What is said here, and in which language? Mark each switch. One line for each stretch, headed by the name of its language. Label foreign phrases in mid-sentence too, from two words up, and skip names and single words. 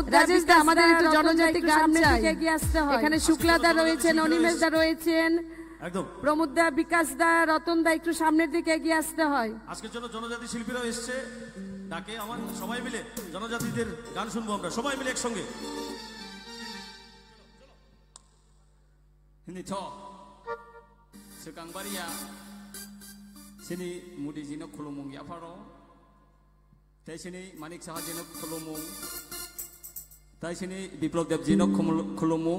Bangla: রাজেশ দা, আমাদের একটু জনজাতি গান সামনের চাই। দিকে এগিয়ে আসতে হয় এখানে শুক্লাদা রয়েছেন, অনিমেষদা রয়েছেন, একদম প্রমোদ দা, বিকাশ দা, রতন দা একটু সামনের দিকে এগিয়ে আসতে হয়। আজকের জন্য জনজাতি শিল্পীরাও এসছে ডাকে আমার সবাই মিলে জনজাতিদের গান শুনবো আমরা সবাই মিলে একসঙ্গে
Kok Borok: Hindi to. Sekang baria. Sini mudi jino khulumung ya faro. Tai sini Manik Saha jino khulumung. Tai sini Biplop Dev jino khulumung.